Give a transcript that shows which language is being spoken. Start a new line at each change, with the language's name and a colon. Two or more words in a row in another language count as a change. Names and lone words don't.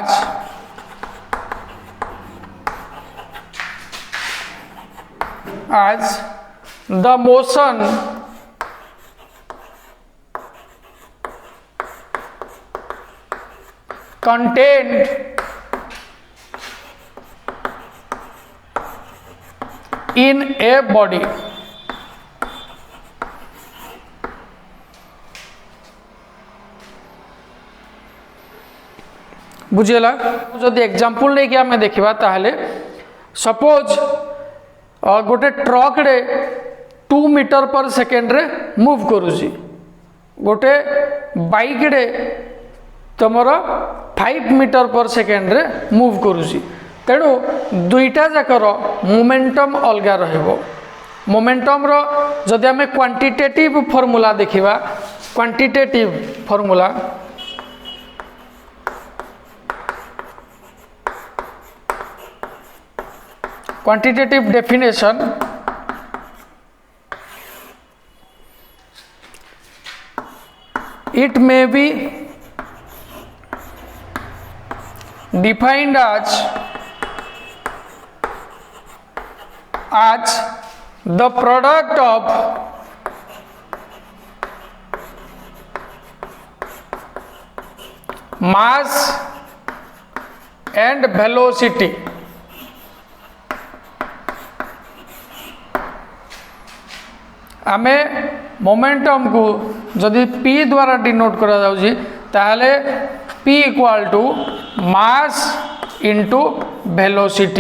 English: as the motion contained in a body.
Odia: ବୁଝେଲା ଯଦି ଏଗ୍ଜାମ୍ପଲ ଲେକେ ଆମେ ଦେଖିବା ତାହାଲେ ସପୋଜ ଗୋଟେ ଟ୍ରକ ରେ 2
English: metre per second
Odia: ରେ ମୁଭ କରୁଛି, ଗୋଟେ ବାଇକ ରେ ତମର 5
English: metre per second
Odia: ରେ ମୁଭ କରୁଛି. ତେଣୁ ଦୁଇଟା ଯାକର ମୋମେଣ୍ଟମ ଅଲଗା ରହିବ. ମୋମେଣ୍ଟମ ର ଯଦି ଆମେ
English: quantitative formula
Odia: ଦେଖିବା,
English: quantitative formula quantitative definition it may be defined as the product of mass and velocity.
Odia: ଆମେ ମୋମେଣ୍ଟମ କୁ ଯଦି P ଦ୍ୱାରା ଡିନୋଟ କରା ଯାଉଛି ତାହାଲେ P
English: equal to mass into velocity.